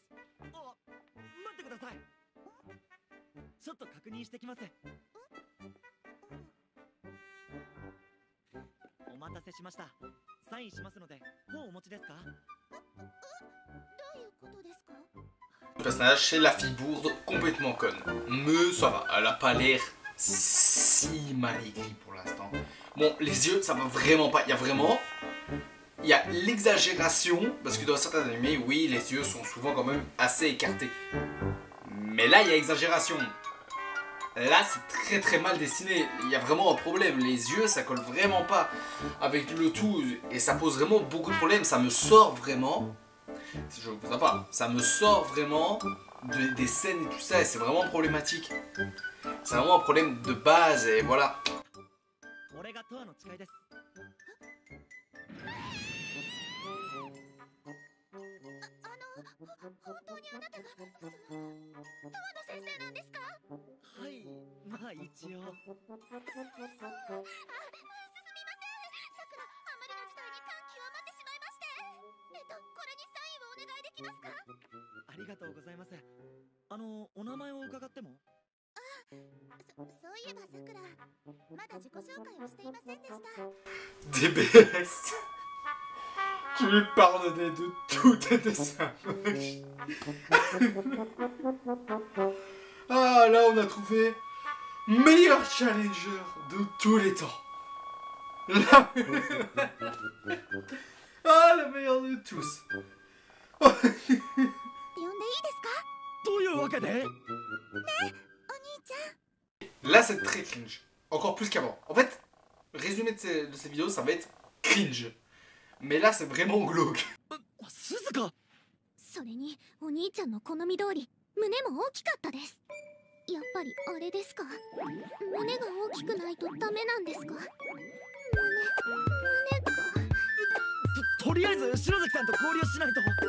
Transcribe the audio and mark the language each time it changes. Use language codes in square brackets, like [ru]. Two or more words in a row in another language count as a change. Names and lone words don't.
[ja] 待ってください。ちょっと確認してきます。お待たせしました。サインしますので本をお持ちですか？どういうことですか？ [fr] Le personnage, c'est la fille bourde complètement conne. Mais ça va, elle a pas l'air si mal écrit pour l'instant. Bon, les yeux, ça va vraiment pas. Il y a l'exagération, parce que dans certains animés, oui, les yeux sont souvent quand même assez écartés. Mais là, il y a exagération. Là, c'est très mal dessiné. Il y a vraiment un problème. Les yeux, ça colle vraiment pas avec le tout. Et ça pose vraiment beaucoup de problèmes. Ça me sort vraiment... Si je vous dis pas, ça me sort vraiment des scènes et tout ça, et c'est vraiment problématique. C'est vraiment un problème de base, et voilà. [ja] 本当にあなたがそのトワノ先生なんですか？はい、まあ一応。すみません。さくら、あまりの事態に感極まってしまいまして。これにサインをお願いできますか？ありがとうございます。お名前を伺っても？そういえばさくら、まだ自己紹介をしていませんでした。 DBS. [fr] Tu lui pardonnais de tout tes dessins. Ah, là, on a trouvé meilleur challenger de tous les temps. Ah, la meilleure de tous. [ja] 呼んでいいですか？どういうわけで？ねえ、お兄ちゃん。 [fr] Là, c'est très cringe. Encore plus qu'avant. En fait, résumé de ces vidéos, ça va être cringe. Mais là, c'est vraiment glauque. [ja] 鈴鹿。それに、お兄ちゃんの好み通り、胸も大きかったです。やっぱりあれですか？胸が大きくないとダメなんですか？胸が。りあえず篠崎さんと合流しないと。